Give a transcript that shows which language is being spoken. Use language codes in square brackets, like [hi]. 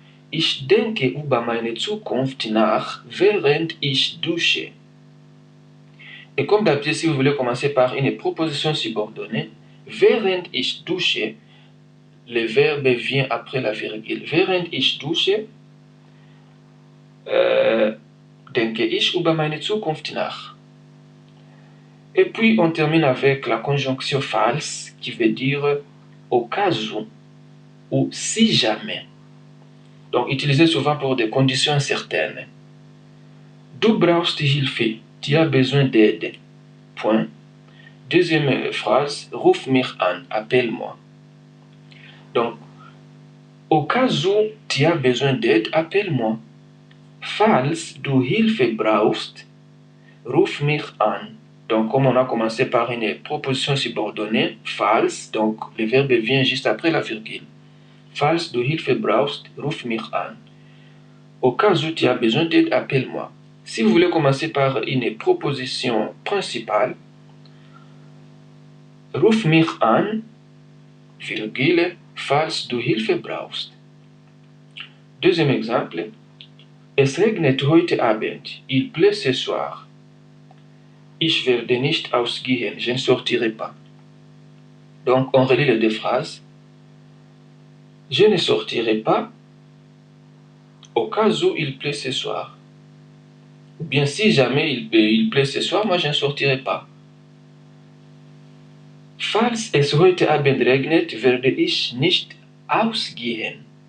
[de] Ich denke über meine Zukunft nach, während ich dusche. [fr] Et comme d'habitude, si vous voulez commencer par une proposition subordonnée, [de] während ich dusche, [fr] le verbe vient après la virgule. [de] Während ich dusche, denke ich über meine Zukunft nach. [fr] Et puis, on termine avec la conjonction false, qui veut dire au cas où ou si jamais. Donc, utilisé souvent pour des conditions incertaines. [de] Du brauchst Hilfe, [fr] tu as besoin d'aide. Point. Deuxième phrase, [de] ruf mich an, [fr] appelle-moi. Donc, au cas où tu as besoin d'aide, appelle-moi. [de] Falls du Hilfe brauchst, ruf mich an. [fr] Donc, comme on a commencé par une proposition subordonnée, falls, donc le verbe vient juste après la virgule. [de] Falls du Hilfe brauchst, ruf mich an. [fr] Au cas où tu as besoin d'aide, appelle-moi. Si vous voulez commencer par une proposition principale, [de] ruf mich an, [fr] virgule, [de] falls du Hilfe brauchst. [fr] Deuxième exemple, [de] es regnet heute Abend, [fr] il pleut ce soir. [de] Ich werde nicht ausgehen, [fr] je ne sortirai pas. Donc, on relit les deux phrases. Je ne sortirai pas au cas où il pleut ce soir. Ou bien si jamais il pleut ce soir, moi je ne sortirai pas. [de] Falls es heute Abend regnet, werde ich nicht ausgehen.